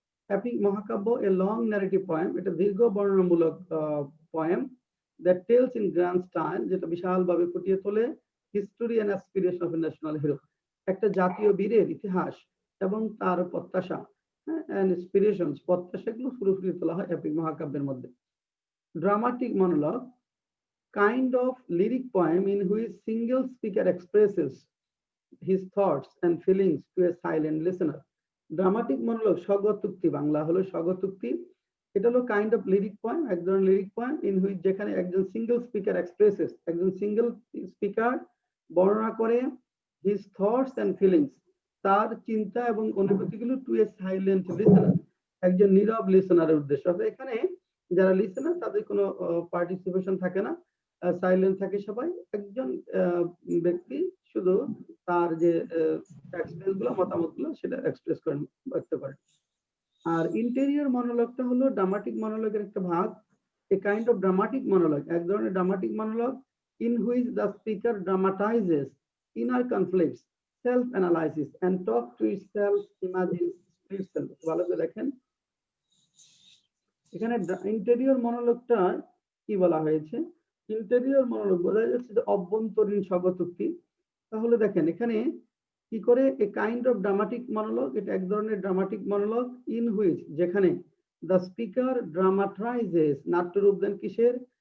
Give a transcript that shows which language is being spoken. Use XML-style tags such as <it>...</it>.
<bn>Epic, মহাকাব্য,</bn> <en>a long narrative poem,</en> <bn>এটা দীর্ঘ বর্ণনামূলক</bn> <en>poem that tells in grand style,</en> <bn>যেটা বিশালভাবে ফুটিয়ে তোলে</bn> <en>history and aspiration of a national hero,</en> <bn>একটা জাতীয় বীরের ইতিহাস এবং তার প্রত্যাশা,</bn> <en>and aspirations,</en> <bn>প্রত্যাশাগুলো ফুটিয়ে তোলা হয় এপিক মহাকাব্যের মধ্যে।</bn> <en>Dramatic monologue, kind of lyric poem in which single speaker expresses his thoughts and feelings to a silent listener.</en> <bn>Dramatic monologue, স্বগতোক্তি, Bangla হলো স্বগতোক্তি। এটা হলো</bn> <en>kind of lyric poem,</en> <bn>এক ধরনের লিরিক পয়েম ইন হুইচ, যেখানে একজন সিঙ্গেল স্পিকার এক্সপ্রেসেস, একজন single speaker বর্ণনা করে</bn> <en>his thoughts and feelings,</en> <bn>তার চিন্তা এবং অনুভূতিগুলো</bn> <en>to a silent listener,</en> <bn>একজন নীরব লিসেনারের উদ্দেশ্য। এখানে যারা লিসেনার তাদের কোনো পার্টিসিপেশন থাকে না, সাইলেন্ট থাকে সবাই, একজন ব্যক্তি শুধু তার যে এক্সপিরিয়েন্স গুলো, মতামত গুলো সেটা এক্সপ্রেস করেন, ব্যক্ত করেন। আর ইন্টেরিয়র মনোলগটা হলো ড্রামাটিক মনোলগের একটা ভাগ।</bn> <en>a kind of dramatic monologue,</en> <bn>এক ধরনের dramatic monologue</bn> <en>in which the speaker dramatizes inner conflicts, self-analysis, and talk to itself, imagines itself.</en> <bn>ভালো করে দেখেন, এখানে ইন্টেরিয়র মনোলগটা কি বলা হয়েছে? ইন্টেরিয়র মনোলগ বোঝা যাচ্ছে যে অভ্যন্তরীণ স্বগতোক্তি। তাহলে দেখেন এখানে কি করে</bn> <en>a kind of dramatic monologue,</en> <bn>এটা এক ধরনের ড্রামাটিক মনোলগ ইন হুইচ, যেখানে</bn> <en>the speaker dramatises,</en> <bn>নাট্যরূপ দেন কিসের?</bn>